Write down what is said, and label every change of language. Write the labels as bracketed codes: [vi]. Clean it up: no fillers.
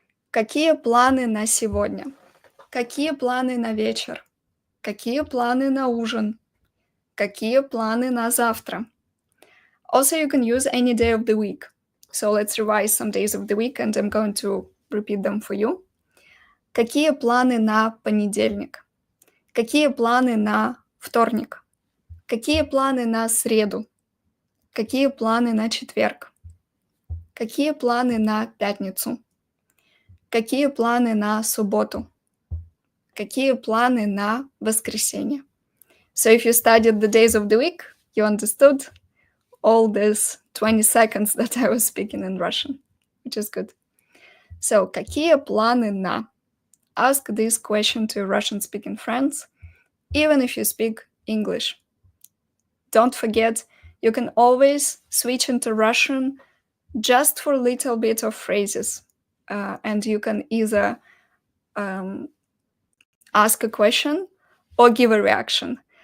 [ru] Какие планы на сегодня? Какие планы на вечер? Какие планы на ужин? Какие планы на завтра? [en] Also, you can use any day of the week. So let's revise some days of the week, and I'm going to repeat them for you. [ru] Какие планы на понедельник? Какие планы на вторник? Какие планы на среду? Какие планы на четверг? Какие планы на пятницу? Какие планы на субботу? Какие планы на воскресенье? [en] So if you studied the days of the week, you understood all these 20 seconds that I was speaking in Russian, which is good. [ru] So, какие планы на? [en] Ask this question to your Russian-speaking friends, even if you speak English. Don't forget, you can always switch into Russian just for a little bit of phrases. And you can either ask a question or give a reaction.